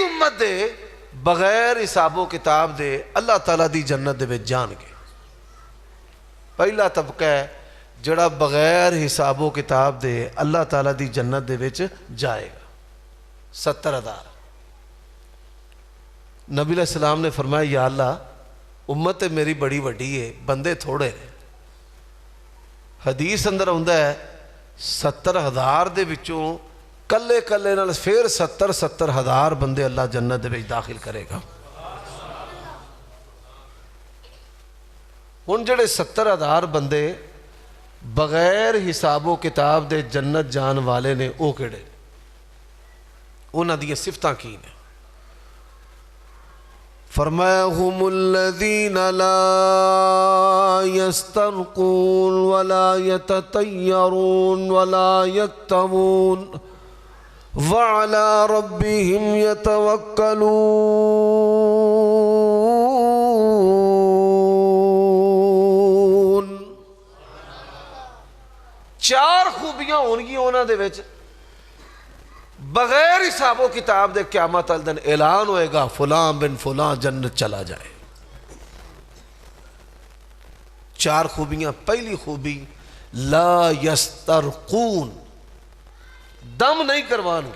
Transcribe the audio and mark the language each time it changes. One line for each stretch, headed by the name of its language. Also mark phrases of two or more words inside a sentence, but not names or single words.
Punjabi: امت دے بغیر حساب و کتاب دے اللہ تعالیٰ دی جنت دے وچ جان گے پہلا طبقہ ہے جڑا بغیر حساب و کتاب دے اللہ تعالیٰ دی جنت دے وچ جائے گا 70,000 نبی علیہ السلام نے فرمایا یا اللہ امت میری بڑی وڈی ہے بندے تھوڑے ہیں حدیث اندر ہوندا ہے 70,000 دے وچوں کلے کلے نال پھر 70,000 بندے اللہ جنت دے وچ داخل کرے گا ہن جڑے 70,000 بندے بغیر حساب و کتاب دے جنت جان والے نے او کیڑے انہاں دی صفتاں کی نے فرمایا
Arabic: هم الذين لا يسترقون ولا يتطيرون ولا يكتمون وعلى ربهم
Punjabi: يتوكلون 4 خوبیاں ہونگیاں انہاں دے وچ بغیر حساب و کتاب دے قیامت والے دن اعلان ہوئے گا فلاں بن فلاں جنت چلا جائے. 4 خوبیاں. پہلی خوبی
Arabic: لا یسترقون،
Punjabi: دم نہیں کروان گے.